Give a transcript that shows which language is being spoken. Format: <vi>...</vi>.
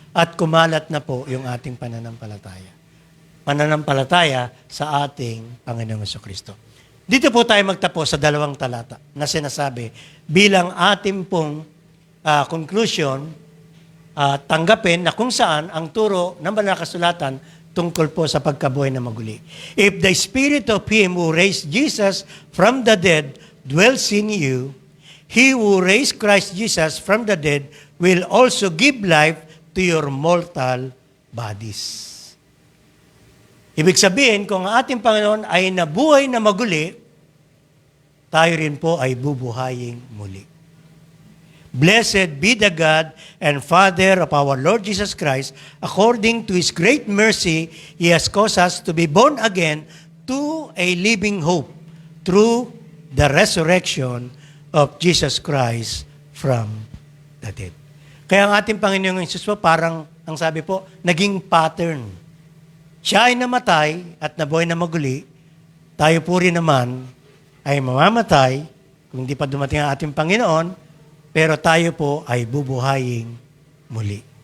<tl>At kumalat na po yung ating pananampalataya. Pananampalataya sa ating Panginoong Jesucristo. Dito po tayo magtapos sa 2 talata na sinasabi bilang ating pong conclusion, tanggapin na kung saan ang turo ng banal na kasulatan tungkol po sa pagkabuhay na maguli.</tl> <en>If the Spirit of Him who raised Jesus from the dead dwells in you, He who raised Christ Jesus from the dead will also give life to your mortal bodies.</en> <tl>Ibig sabihin, kung ang ating Panginoon ay nabuhay na maguli, tayo rin po ay bubuhayin muli.</tl> <en>Blessed be the God and Father of our Lord Jesus Christ. According to His great mercy, He has caused us to be born again to a living hope through the resurrection of Jesus Christ from the dead.</en> <tl>Kaya ang ating Panginoong Hesus po, parang, ang sabi po, naging pattern. Siya ay namatay at nabuhay na maguli. Tayo po rin naman ay mamamatay kung hindi pa dumating ang ating Panginoon, pero tayo po ay bubuhayin muli.</tl>